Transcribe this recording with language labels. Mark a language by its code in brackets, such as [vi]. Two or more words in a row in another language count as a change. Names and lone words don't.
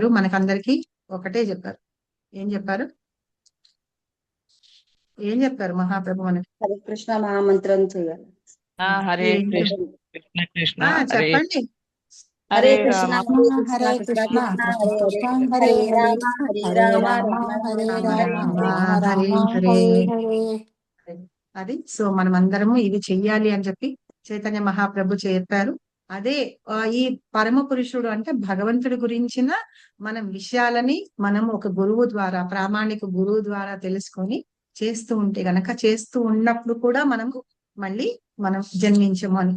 [te] మనకందరికి ఒకటే చెప్పారు. ఏం చెప్పారు మహాప్రభు మనకి? హరే కృష్ణ మహామంత్రం చేయాలి. [sa] హరే కృష్ణ కృష్ణ కృష్ణ హరే [te] చెప్పండి. [sa] హరే హరే కృష్ణ రామ హరే కృష్ణ హరే కృష్ణ కృష్ణ కృష్ణ కృష్ణ హరే కృష్ణ హరే హరే హరే హరే రామ రామ రామ హరే రామ రామ హరే రామ హరే. రామ హరే హరే హరే. [te] అది సో మనమందరము ఇవి చెయ్యాలి అని చెప్పి చైతన్య మహాప్రభు చెప్పారు. అదే ఈ పరమ పురుషుడు అంటే భగవంతుడి గురించిన మనం విషయాలని మనం ఒక గురువు ద్వారా, ప్రామాణిక గురువు ద్వారా తెలుసుకొని చేస్తూ ఉంటే గనక, చేస్తూ ఉన్నప్పుడు కూడా మనం జన్మించము అని.